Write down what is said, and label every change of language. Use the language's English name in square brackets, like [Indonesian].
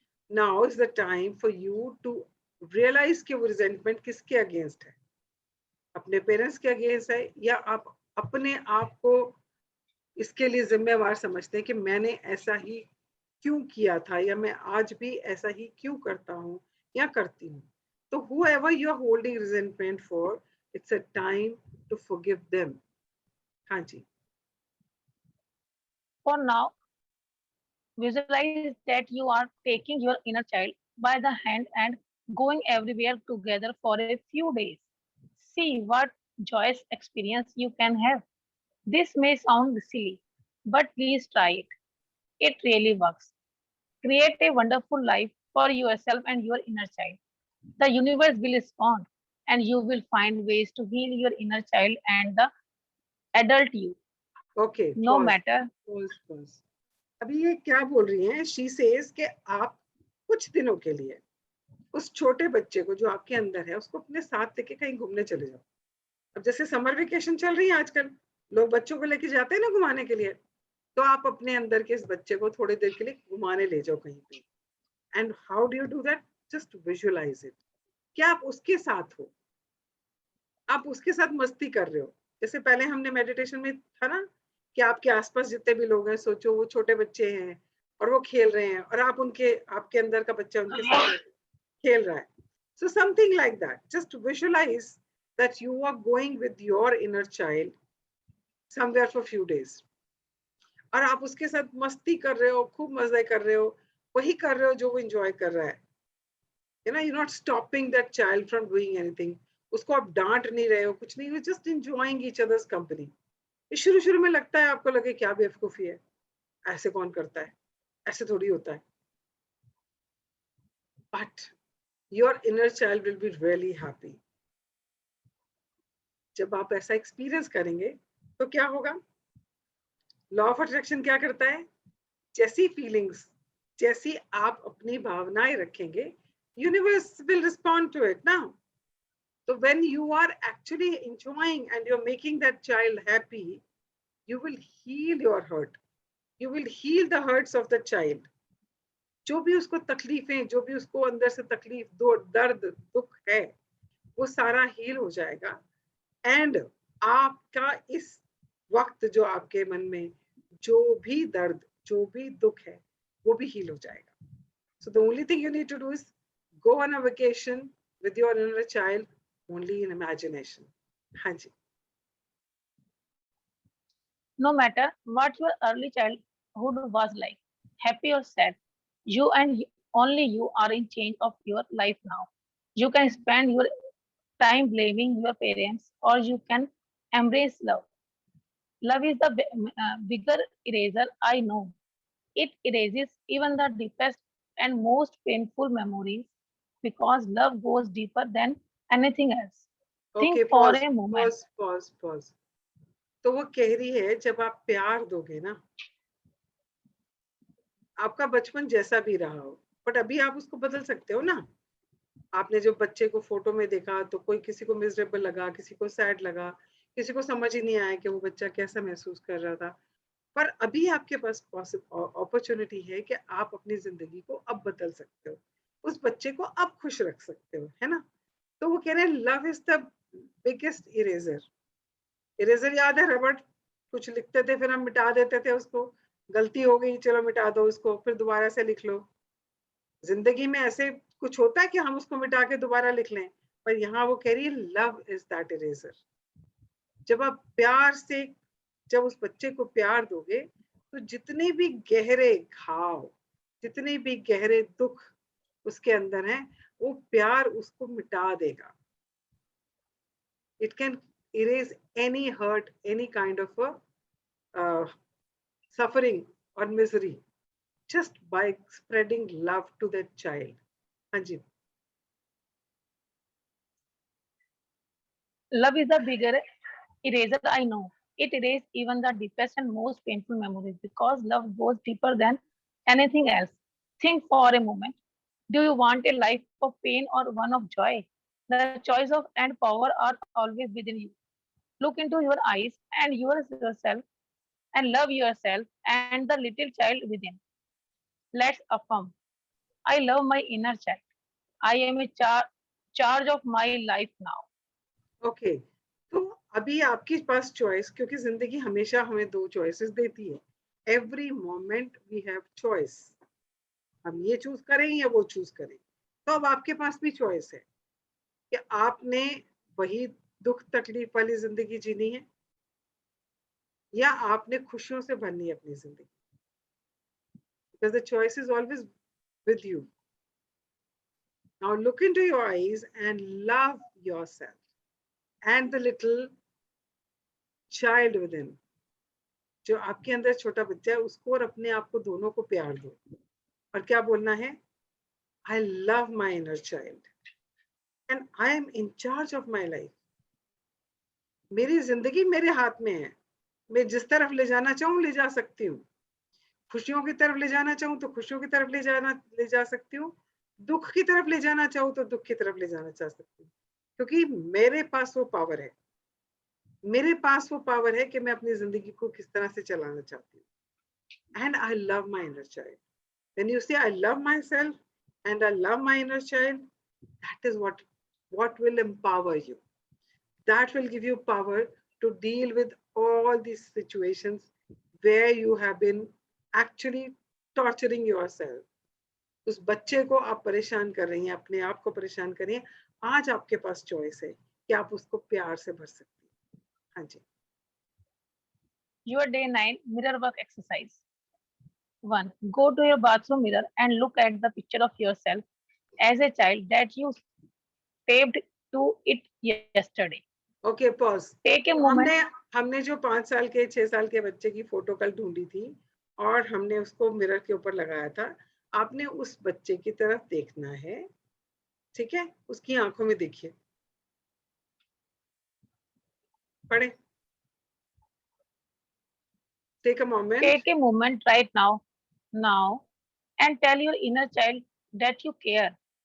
[English] now is the time for you to realise [Hindi] कि वो resentment किसके अगेंस्ट है, अपने पेरेंट्स के अगेंस्ट है, या आप अपने आप को इसके लिए जिम्मेवार समझते हैं कि मैंने ऐसा ही क्यों किया था, या मैं आज भी ऐसा ही क्यों करता हूँ या करती हूँ। [English] तो whoever you are holding resentment for, it's a time to forgive them. [Hindi] हाँ जी। [English] For now, visualize that you are taking your inner child by the hand and going everywhere together for a few days. See what joyous experience you can have. This may sound silly, but please try it. It really works. Create a wonderful life for yourself and your inner child. The universe will respond, and you will find ways to heal your inner child and the adult you, [Hindi] okay, [English] no [Hindi] pause [English] matter. [Hindi] Pause pause. अभी ये क्या बोल रही हैं? She says कि आप कुछ दिनों के लिए उस छोटे बच्चे को जो आपके अंदर है उसको अपने साथ लेके कहीं घूमने चले जाओ। अब जैसे समर वेकेशन चल रही है आजकल, लोग बच्चों को लेके जाते हैं ना घुमाने के लिए, तो आप अपने अंदर के इस बच्चे को थोड़ी देर के लिए घुमाने ले जाओ कहीं पे। [English] And how do you do that? Just visualise it, [Hindi] क्या आप उसके साथ हो, आप उसके साथ मस्ती कर रहे हो। जैसे पहले हमने मेडिटेशन में था ना कि आपके आसपास जितने भी लोग हैं, सोचो वो छोटे बच्चे हैं और वो खेल रहे हैं और आप उनके, आपके अंदर का बच्चा उनके साथ खेल रहा है। [English] So something like that. Just visualize that you are going with your inner child somewhere for few days. [Hindi] और आप उसके साथ मस्ती कर रहे हो, खूब मजे कर रहे हो, वही कर रहे हो जो वो enjoy कर रहा है। [English] You know, you're not stopping that child from doing anything. [Hindi] उसको आप डांट नहीं रहे हो, कुछ नहीं, [English] you're just enjoying each other's company. [Hindi] शुरू शुरू में लगता है आपको लगे क्या बेवकूफी है, ऐसे कौन करता है, ऐसे थोड़ी होता है। [English] But your inner child will be really happy. [Hindi] जब आप ऐसा एक्सपीरियंस करेंगे तो क्या होगा? लॉ ऑफ अट्रैक्शन क्या करता है? जैसी फीलिंग्स, जैसी आप अपनी भावनाएं रखेंगे, [English] universe will respond to it [Hindi] ना। [English] So when you are actually enjoying and you're making that child happy, you will heal your hurt. You will heal the hurts of the child. [Hindi] जो भी उसको तकलीफें, जो भी उसको अंदर से तकलीफ, दर्द, दुख है, वो सारा हील हो जाएगा। एंड आपका इस वक्त जो आपके मन में जो भी दर्द, जो भी दुख है, वो भी हील हो जाएगा। [English] So the only thing you need to do is go on a vacation with your inner child only in imagination. [Hindi] हाँ जी। [English] No matter what your early childhood was like, happy or sad, you and only you are in change of your life now. You can spend your time blaming your parents, or you can embrace love. Love is the bigger eraser, I know. It erases even the deepest and most painful memories because love goes deeper than anything else. Think [Hindi] okay, [English] for [Hindi] pause [English] a moment. [Hindi] Pause pause pause. तो वो कह रही है जब आप प्यार दोगे ना, आपका बचपन जैसा भी रहा हो, बट अभी आप उसको बदल सकते हो ना। आपने जो बच्चे को फोटो में देखा तो कोई किसी को मिजरेबल लगा, किसी को सैड लगा, किसी को समझ ही नहीं आया कि वो बच्चा कैसा महसूस कर रहा था। पर अभी आपके पास अपॉर्चुनिटी है कि आप अपनी जिंदगी को अब बदल सकते हो, उस बच्चे को अब खुश रख सकते हो, है ना। तो वो कह रहे हैं [English] Love is the biggest eraser. [Hindi] Eraser याद है, रबड़, कुछ लिखते थे फिर हम मिटा देते थे उसको, गलती हो गई चलो मिटा दो उसको, फिर दोबारा से लिख लो। जिंदगी में ऐसे कुछ होता है कि हम उसको मिटा के दोबारा लिख लें, पर यहाँ वो कह रही है [English] Love is that eraser. [Hindi] जब आप प्यार से, जब उस बच्चे को प्यार दोगे तो जितने भी गहरे घाव, जितने भी गहरे दुख उसके अंदर हैं, वो प्यार उसको मिटा देगा। [English] It can erase any hurt, any kind of a suffering or misery just by spreading love to that child. [Hindi] हाँ जी। [English] Love is the bigger eraser, I know. It erases even the deepest and most painful memories because love goes deeper than anything else. Think for a moment. Do you want a life of pain or one of joy? The choice of and power are always within you. Look into your eyes and yourself and love yourself and the little child within. Let's affirm. I love my inner child. I am in charge of my life now. [Hindi] Okay, तो अभी आपके पास choice, क्योंकि जिंदगी हमेशा हमें दो choices देती है। [English] every moment we have choice, [Hindi] हम ये चूज करें या वो चूज करें। तो अब आपके पास भी चॉइस है कि आपने वही दुख तकलीफ वाली जिंदगी जीनी है या आपने खुशियों से भरनी है अपनी जिंदगी। [English] Because the choice is always with you. Now look into your eyes and love yourself and the little child within. [Hindi] जो आपके अंदर छोटा बच्चा है उसको और अपने आप को, दोनों को प्यार दो। और क्या बोलना है? [English] I love my inner child. and I am in charge of my life. [Hindi] मेरी जिंदगी मेरे हाथ में है, मैं जिस तरफ ले जाना चाहूँ ले जा सकती हूँ, खुशियों की तरफ ले जाना चाहूँ तो खुशियों की तरफ ले जा सकती हूँ, दुख की तरफ ले जाना चाहूँ तो दुख की तरफ ले जाना चाह सकती हूँ, क्योंकि मेरे पास वो पावर है, मेरे पास वो पावर है कि मैं अपनी जिंदगी को किस तरह से चलाना चाहती हूँ। [English] And I love my inner child. When you say I love myself and I love my inner child, that is what will empower you. That will give you power to deal with all these situations where you have been actually torturing yourself. [Hindi] उस बच्चे को आप परेशान कर रही हैं, अपने आप को परेशान कर रही हैं, आज आपके पास चॉइस है कि आप उसको प्यार से भर सकती हैं. हाँ जी. [English] Your day 9 mirror work exercise. 1. Go to your bathroom mirror and look at the picture of yourself as a child that you taped to it yesterday. [Hindi] Okay pause. [English] Take a moment. [Hindi] हमने जो 5 साल के 6 साल के बच्चे की photo कल ढूंढी थी और हमने उसको मिरर के ऊपर लगाया था, आपने उस बच्चे की तरफ देखना है, ठीक है, उसकी आंखों में देखिए, पढ़े. [English] Take a moment. Take a moment right now, and tell your inner child that you care.